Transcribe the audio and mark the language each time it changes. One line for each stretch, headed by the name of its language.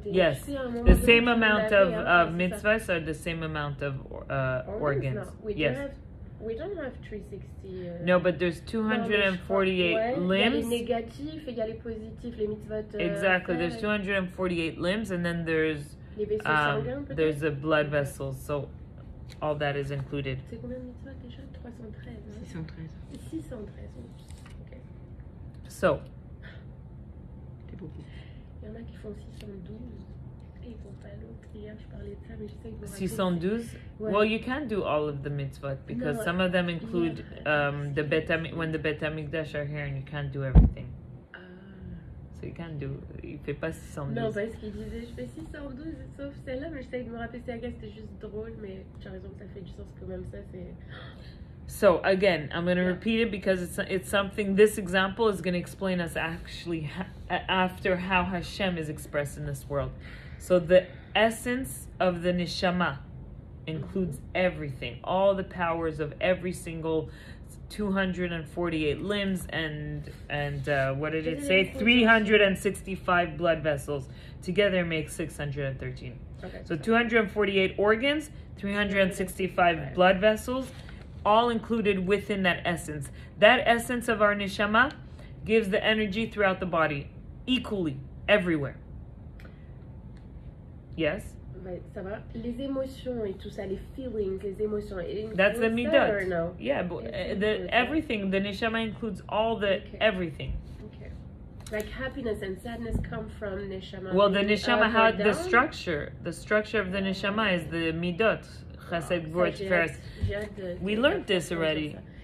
English: Yes, the same amount of mitzvahs are the same amount of organs. No. We don't have 360. No, but there's 248 limbs.
French: Il y a les négatifs et il y a les positifs, les mitzvot.
English: Exactly, there's 248 limbs, and then there's the blood vessels. So all that is included.
French: C'est combien de mitzvot déjà? 313. 613.
English: 613. Okay. So.
French: C'est beaucoup. Il y en a qui font 612 et ils font pas l'autre. Hier, je parlais de ça, mais je sais que vous 612? Ouais.
English: Well, you can't do all of the mitzvot because some of them include when the Bet HaMikdash are here and you can't do everything. So you can't do,
French: il fait pas 612. Non, parce qu'il disait, je fais 612 sauf celle-là, mais j'essaie de me rappeler c'est c'était juste drôle, mais tu as raison que ça fait du sens que même ça, c'est...
English: So again, I'm going to repeat it because it's something, this example is going to explain us actually after how Hashem is expressed in this world. So the essence of the neshama includes everything, all the powers of every single 248 limbs and what did it say? 365 blood vessels. Together makes 613. Okay. So 248 organs, 365 blood vessels, all included within that essence. That essence of our neshama gives the energy throughout the body, equally, everywhere. Yes?
French: Ouais, ça va. Les émotions et tout ça, les feelings, les émotions.
English: That's the midot. No? Yeah, but everything, the neshama includes all the everything. Okay. Like happiness and sadness come from neshama. Well, the neshama, how the structure of the neshama is the midot. Chesed, Gvura, Tiferet. We learned this already.